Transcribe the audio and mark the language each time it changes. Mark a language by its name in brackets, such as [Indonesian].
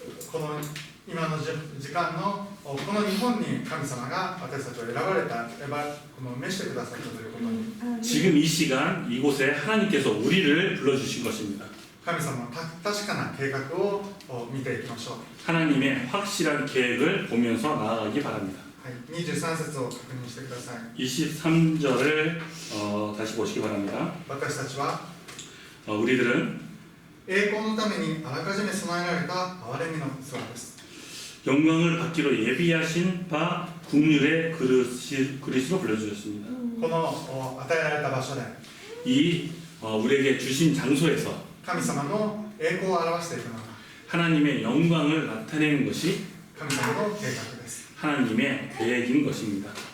[Japanese] この今の時間のこの日本に神様が私たちを選ばれた、この召してくださったということに、 [Korean] 지금 이 시간 이곳에 하나님께서 우리를 불러주신 것입니다. [Japanese] 神様の確かな計画を見ていきましょう。 [Korean] 하나님의 확실한 계획을 보면서 나아가기 바랍니다. [Japanese] 23節を確認してください。 [Korean] 23절을 다시 보시기 바랍니다. [Japanese] 私たちは [Korean] 우리들은 [Japanese] 栄光のためにあらかじめ備えられた憐れみの器です。 [Korean] 영광을 받기로 예비하신 바 국률의 그릇으로 불러주셨습니다. [Japanese] この与えられた場所で [Korean] 이 우리에게 주신 장소에서 [Japanese] 神様の栄光を表していくのが [Korean] 하나님의 영광을 나타내는 것이 [Japanese] 神様の計画です。 [Korean] 하나님의 계획인 것입니다.